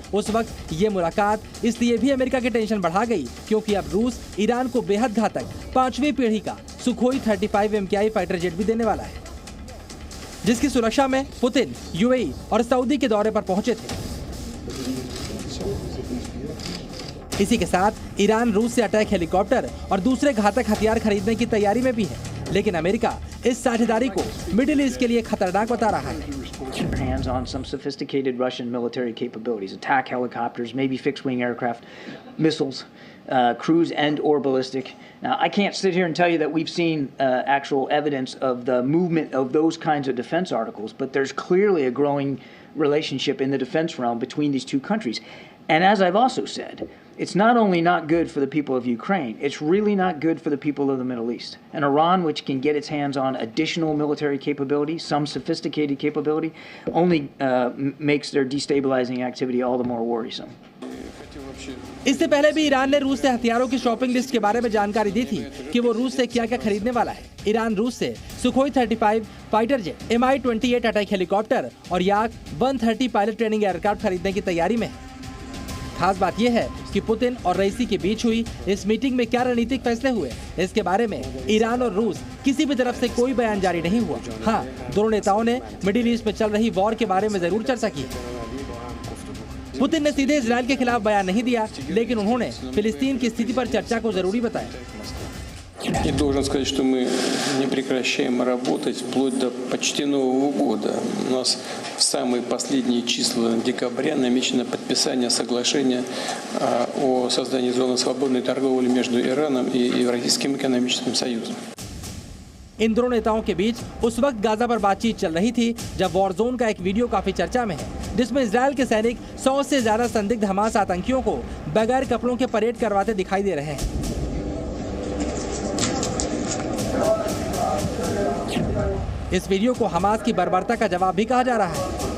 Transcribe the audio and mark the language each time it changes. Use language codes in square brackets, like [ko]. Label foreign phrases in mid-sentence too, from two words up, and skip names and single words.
[hi] उस वक्त ये मुलाकात इसलिए भी अमेरिका की टेंशन बढ़ा गई, क्योंकि अब रूस ईरान को बेहद घातक 5वीं पीढ़ी का सुखोई 35 MKI [en] fighter jet [hi] भी देने वाला है, जिसकी सुरक्षा में पुतिन यूएई और सऊदी के दौरे पर पहुंचे थे। इसी के साथ ईरान रूस से [en] attack helicopter [hi] और दूसरे घातक हथियार खरीदने की तैयारी में भी है, लेकिन अमेरिका इस साझेदारी को मिडिल ईस्ट के लिए खतरनाक बता रहा है। [en] Hands on some sophisticated Russian military capabilities, attack helicopters, maybe fixed-wing aircraft, missiles, cruise and or ballistic. Now, I can't sit here and tell you that we've seen actual evidence of the movement of those kinds of defense articles, but there's clearly a growing relationship in the defense realm between these two countries. And as I've also said, it's not only not good for the people of Ukraine, it's really not good for the people of the Middle East. And Iran, which can get its hands on additional military capability, some sophisticated capability, only makes their destabilizing activity all the more worrisome. [hi] इससे पहले भी ईरान ने रूस से हथियारों की [en] shopping list [hi] के बारे में जानकारी दी थी कि वो रूस से क्या-क्या खरीदने वाला है। ईरान रूस से सुखोई 35 [en] fighter jet, [hi] Mi-28 [en] attack helicopter [hi] और Yak-130 [en] pilot training aircraft [hi] खरीदने की तैयारी में है। खास बात यह है कि पुतिन और रईसी के बीच हुई इस मीटिंग में क्या रणनीतिक फैसले हुए, इसके बारे में ईरान और रूस किसी भी तरफ से कोई बयान जारी नहीं हुआ। हाँ, दोनों नेताओं ने मिडिल ईस्ट में चल रही वॉर के बारे में जरूर चर्चा की। पुतिन ने सीधे इजराइल के खिलाफ बयान नहीं दिया, लेकिन उन्होंने फिलिस्तीन की स्थिति पर चर्चा को जरूरी बताया। [ru] И должен сказать, что мы не прекращаем работать вплоть до почти Нового года. У нас в самые последние числа декабря намечено подписание соглашения о создании зоны свободной торговли между Ираном и Евразийским экономическим союзом. [hi] इन दोनों नेताओं के बीच उस वक्त गाजा पर बातचीत चल रही थी जब [en] war zone [hi] का एक वीडियो काफी चर्चा में है, जिसमें इजराइल के सैनिक 100 से ज्यादा संदिग्ध हमास आतंकियों को बगैर कपड़ों के परेड करवाते दिखाई दे रहे हैं। इस वीडियो को हमास की बर्बरता का जवाब भी कहा जा रहा है।